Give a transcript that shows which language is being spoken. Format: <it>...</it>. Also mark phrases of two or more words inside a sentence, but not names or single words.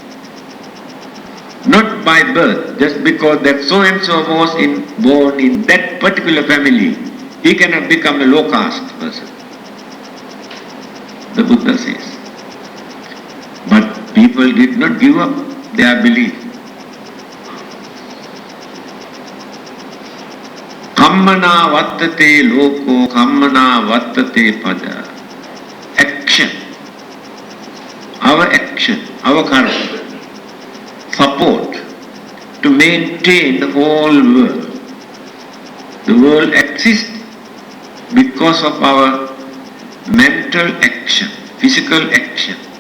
<en>Not by birth, just because that so and so was born in that particular family, he cannot become a low caste person. The Buddha says. But people did not give up their belief.</en> <pi>Kammana vattate loko, kammana vattate pada.</pi> <en>Action. Our action, our karma, support to maintain the whole world. The world exists because of our mental action, physical action.</en>